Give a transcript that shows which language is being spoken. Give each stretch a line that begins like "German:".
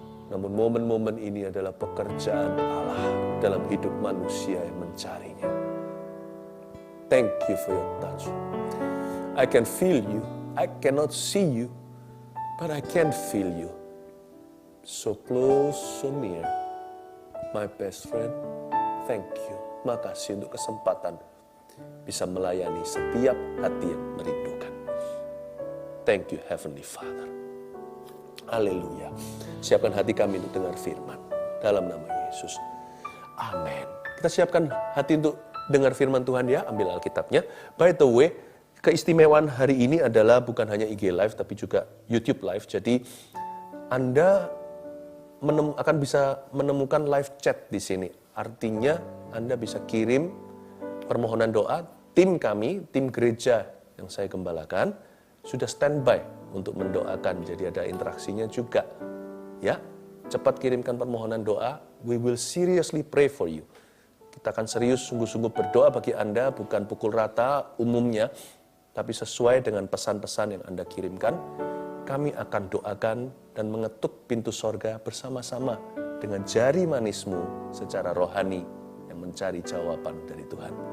Indonesian: Namun momen-momen ini adalah pekerjaan Allah dalam hidup manusia yang mencarinya.
English: Thank you for your touch. I can feel you. I cannot see you, but I can feel you. So close, so near. My best friend, thank you.
Indonesian: Makasih untuk kesempatan bisa melayani setiap hati yang merindukan.
English: Thank you, Heavenly Father.
Indonesian: Haleluya. Siapkan hati kami untuk dengar firman. Dalam nama Yesus. Amin. Kita siapkan hati untuk dengar firman Tuhan ya. Ambil Alkitabnya.
English: By the way,
Indonesian: keistimewaan hari ini adalah bukan hanya IG Live, tapi juga YouTube Live. Jadi, Anda akan bisa menemukan live chat di sini. Artinya, Anda bisa kirim permohonan doa. Tim kami, tim gereja yang saya gembalakan, sudah standby untuk mendoakan. Jadi ada interaksinya juga. Ya, cepat kirimkan permohonan doa.
English: We will seriously pray for you.
Indonesian: Kita akan serius sungguh-sungguh berdoa bagi Anda, bukan pukul rata umumnya, tapi sesuai dengan pesan-pesan yang Anda kirimkan. Kami akan doakan dan mengetuk pintu sorga bersama-sama dengan jari manismu secara rohani yang mencari jawaban dari Tuhan.